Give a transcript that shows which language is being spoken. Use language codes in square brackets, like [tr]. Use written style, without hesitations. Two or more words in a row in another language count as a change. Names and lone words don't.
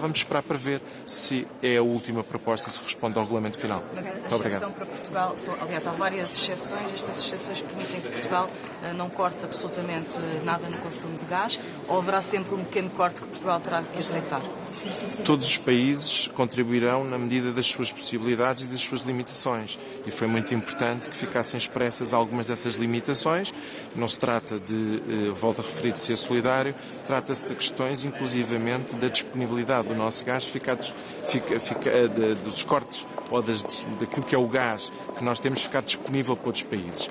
[pt] Vamos esperar para ver se é a última proposta e se responde ao regulamento final. Mas a exceção para Portugal, aliás, há várias exceções. Estas exceções permitem que Portugal não corte absolutamente nada no consumo de gás, ou haverá sempre um pequeno corte que Portugal terá que aceitar? Todos os países contribuirão na medida das suas possibilidades e das suas limitações. E foi muito importante que ficassem expressas algumas dessas limitações. Não se trata de, volto a referir, de ser solidário, trata-se de questões, inclusivamente, da disponibilidade do nosso gás, dos cortes ou daquilo que é o gás que nós temos ficar disponível para outros países.